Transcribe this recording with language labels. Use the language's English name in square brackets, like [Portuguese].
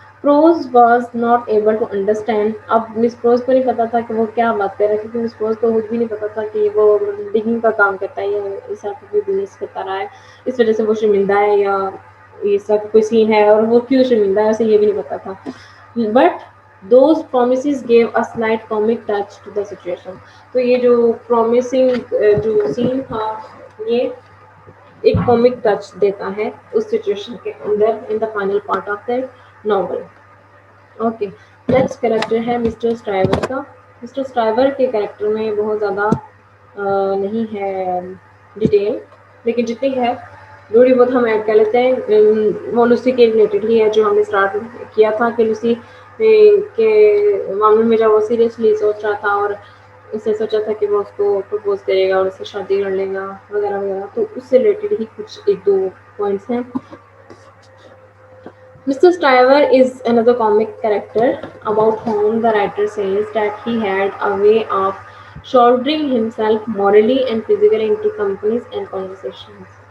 [English] Pross was not able to understand. [Urdu] اب مس pros کو نہیں پتا تھا کہ وہ کیا بات کر رہا ہے کیونکہ مس پروز کو خود بھی نہیں پتا تھا کہ وہ ڈگنگ کا کام کرتا ہے یا اس طرح کا کوئی بزنس کرتا رہا ہے اس وجہ سے وہ شرمندہ ہے یا اس طرح کا کوئی سین ہے اور وہ کیوں شرمندہ ہے اسے یہ بھی نہیں پتا تھا. [English] But those promises gave a slight comic touch to the situation. [Urdu] تو یہ جو پرومسنگ جو سین تھا یہ ایک کامک ٹچ دیتا ہے اس سچویشن کے اندر [English] In the final part of the novel. [Urdu] Okay next character ہے مسٹر اسٹرائیور کا. مسٹر اسٹرائیور کے کریکٹر میں بہت زیادہ نہیں ہے ڈیٹیل لیکن جتنی ہے تھوڑی بہت ہم ایڈ کر لیتے ہیں. وہ لوسی کے ریلیٹڈ ہی ہے جو ہم نے اسٹارٹ کیا تھا کہ لوسی کے معاملے میں جب وہ سیریسلی سوچ رہا تھا اور اس نے سوچا تھا کہ وہ اس کو پرپوز کرے گا اور اس سے شادی کر لے گا وغیرہ وغیرہ تو اس سے ریلیٹڈ ہی کچھ ایک دو پوائنٹس ہیں. [English] Mr. Stryver is another comic character about whom the writer says that he had a way of shouldering himself morally and physically into companies and conversations.